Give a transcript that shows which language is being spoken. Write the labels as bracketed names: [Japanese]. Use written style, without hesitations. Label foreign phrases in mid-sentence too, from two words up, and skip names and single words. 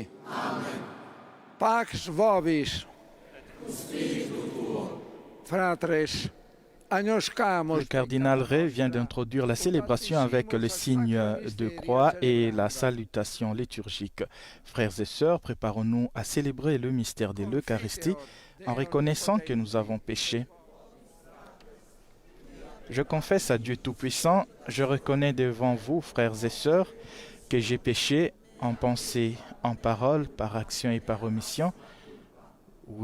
[Latin] Amen. Pax vobis. Et spiritu tuo. Fratres, agnoscamus. [French] Le cardinal Ray vient d'introduire la célébration avec le signe de croix et la salutation liturgique. Frères et sœurs, préparons-nous à célébrer le mystère de l'Eucharistie en reconnaissant que nous avons péché. Je confesse à Dieu Tout-Puissant, je reconnais devant vous, frères et sœurs, que j'ai péché en pensée, en parole, par action et par omission.